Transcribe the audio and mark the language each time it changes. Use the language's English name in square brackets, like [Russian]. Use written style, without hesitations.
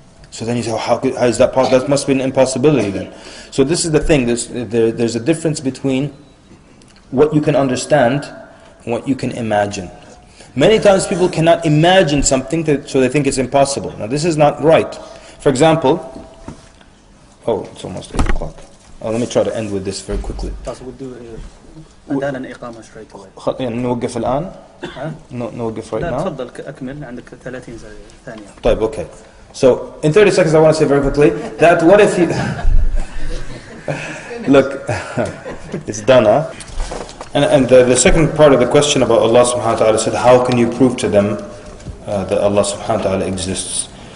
[English] So then you say, how is that possible? That must be an impossibility then. So this is the thing, there's a difference between what you can understand and what you can imagine. Many times people cannot imagine something, so they think it's impossible. Now this is not right. For example, it's almost 8 o'clock. Let me try to end with this very quickly. We'll do أذان الإقامة straight away. [Arabic] نوقف الآن؟ نوقف right لا [English] now? [Arabic] تفضل أكمل عندك 30 ثانية. طيب, okay. [English] So in 30 seconds I want to say very quickly that what if you... Look, it's done, huh? And the second part of the question about Allah subhanahu wa ta'ala said, how can you prove to them that Allah subhanahu wa ta'ala exists?